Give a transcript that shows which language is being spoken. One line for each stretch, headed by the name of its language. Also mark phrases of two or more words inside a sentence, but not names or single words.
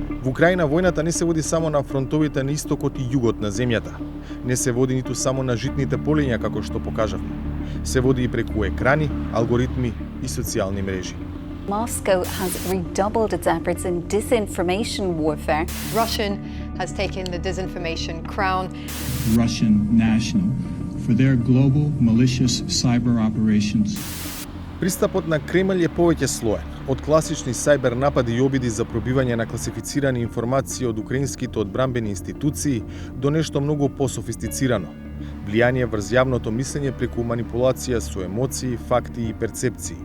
Macedonian: Украина војната не се води само на фронтовите на истокот и југот на земјата. Не се води ниту само на житните полиња, како што покажавме. Се води и преку екрани, алгоритми и социјални мрежи.
English: Moscow has redoubled its efforts in disinformation warfare. Russian has taken the disinformation crown. Russian national for their global malicious cyber operations.
Macedonian: Пристапот на Кремљ е повеќе слоен, од класични сајбер напади и обиди за пробивање на класифицирани информации од украинските одбранбени институции до нешто многу пософистицирано. Влијание врз јавното мислење преку манипулација со емоции, факти и перцепции.